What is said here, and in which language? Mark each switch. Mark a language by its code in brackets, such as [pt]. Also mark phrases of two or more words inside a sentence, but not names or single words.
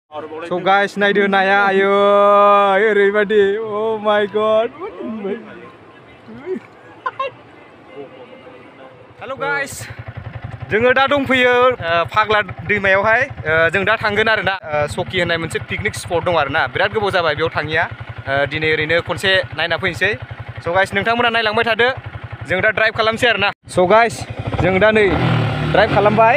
[en] So guys, naik naya, ayo, everybody. Oh my god. Halo guys, [brx] जोङो दा दंफैयो फाग्ला दैमायावहाय जों दा थांगोन आरोना सकि होननाय मोनसे पिकनिक स्पट दं आरोना बिराद गोबाव जाबाय बेयाव थाङिया दिनै ओरैनो खनसे नायना फैनोसै [en] so guys [brx] नोंथांमोना नायलांबाय थादो जों दा ड्राइभ खालामसै आरोना [en] so guys [brx] जों दा नै ड्राइभ खालामबाय